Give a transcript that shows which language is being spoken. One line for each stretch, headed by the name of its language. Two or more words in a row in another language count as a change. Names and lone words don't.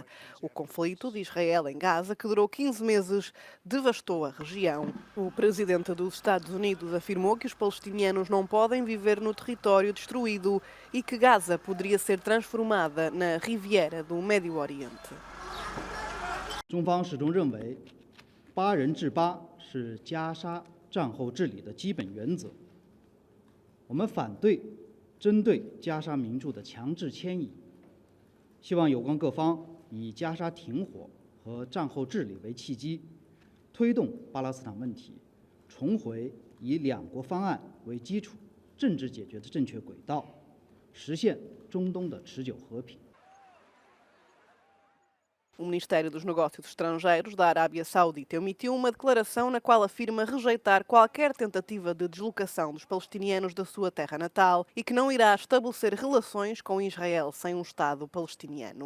Portuguese: O conflito de Israel em Gaza, que durou 15 meses, devastou a região. O presidente dos Estados Unidos afirmou que os palestinianos não podem viver no território destruído e que Gaza poderia ser transformada na Riviera do Médio Oriente.
Chinese: 中方始终认为“八人治八”是加沙战后治理的基本原则。我们反对针对加沙民众的强制迁移，希望有关各方以加沙停火和战后治理为契机，推动巴勒斯坦问题重回以两国方案为基础政治解决的正确轨道，实现中东的持久和平。
Portuguese: O Ministério dos Negócios Estrangeiros da Arábia Saudita emitiu uma declaração na qual afirma rejeitar qualquer tentativa de deslocação dos palestinianos da sua terra natal e que não irá estabelecer relações com Israel sem um Estado palestiniano.